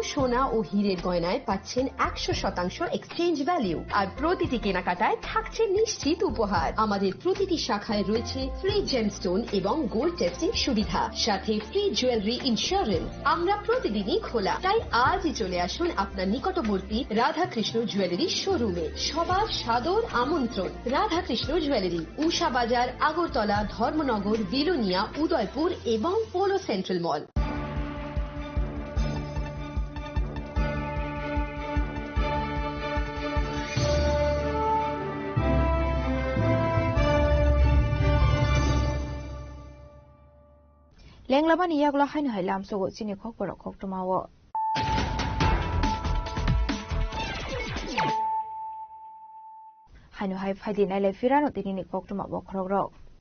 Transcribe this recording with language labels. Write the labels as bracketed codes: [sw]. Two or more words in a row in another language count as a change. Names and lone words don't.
[bn] সোনা ও হীরের গয়নায় পাচ্ছেন 100% [en] exchange value [bn] আর প্রতিটি কেনাকাটায় থাকছে নিশ্চিত উপহার আমাদের প্রতিটি শাখায় রয়েছে [en] free gemstone [bn] এবং [en] gold testing [bn] সুবিধা সাথে [en] jewellery insurance [bn] আমরা প্রতিদিনই খোলা তাই আজই চলে আসুন আপনার নিকটবর্তী রাধাকৃষ্ণ জুয়েলারি শোরুমে সবার সাদর আমন্ত্রণ রাধাকৃষ্ণ জুয়েলারি উষা বাজার আগরতলা ধর্মনগর বিলোনিয়া উদয়পুর এবং পোলো সেন্ট্রাল মল [trp] lenglama ni yakla hainu hai lam sogo chini khok poro khok tumawo hainu hai phadi nai le firano tini ni khok tuma bo khorok ro